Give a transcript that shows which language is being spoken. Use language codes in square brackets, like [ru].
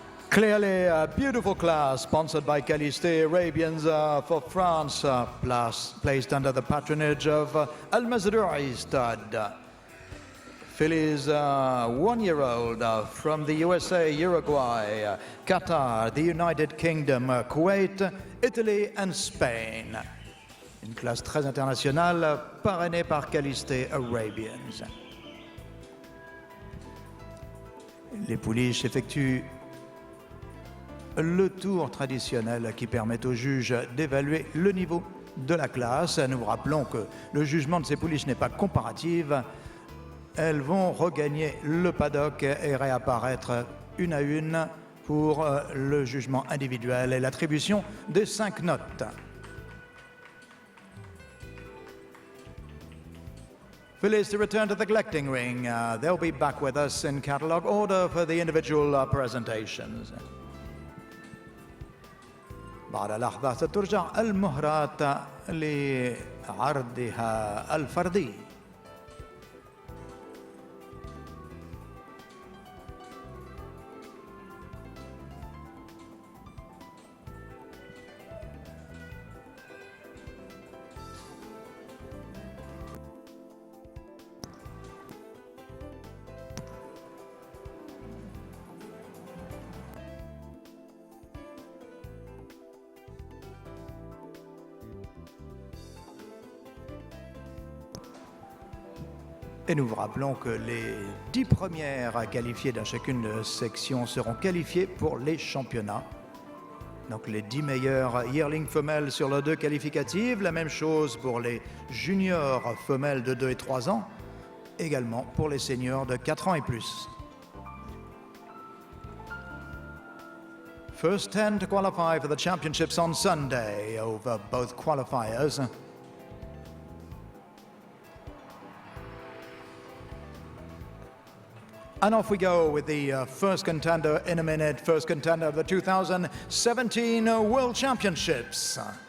[en] Clearly a beautiful class sponsored by Caliste Arabians for France, placed under the patronage of Al Mazrou'i Stade. Fillies 1-year-old from the USA, Uruguay, Qatar, the United Kingdom, Kuwait, Italy and Spain. [fr] Une classe très internationale parrainée par Caliste Arabians. Les pouliches effectuent le tour traditionnel qui permet aux juges d'évaluer le niveau de la classe. Nous vous rappelons que le jugement de ces pouliches n'est pas comparatif. Elles vont regagner le paddock et réapparaître une à une pour le jugement individuel et l'attribution des 5 notes. [en] Fillies to return to the collecting ring. They'll be back with us in catalogue order for the individual presentations. [ar] بعد لحظة سترجع المهرات لعرضها الفردي. [fr] Et nous vous rappelons que les 10 premières qualifiées dans chacune section seront qualifiées pour les championnats. Donc les 10 meilleures yearling femelles sur le 2 qualificatives. La même chose pour les juniors femelles de 2 et 3 ans. Également pour les seniors de 4 ans et plus. [en] First 10 to qualify for the championships on Sunday over both qualifiers. And off we go with the first contender in a minute, first contender of the 2017 World Championships.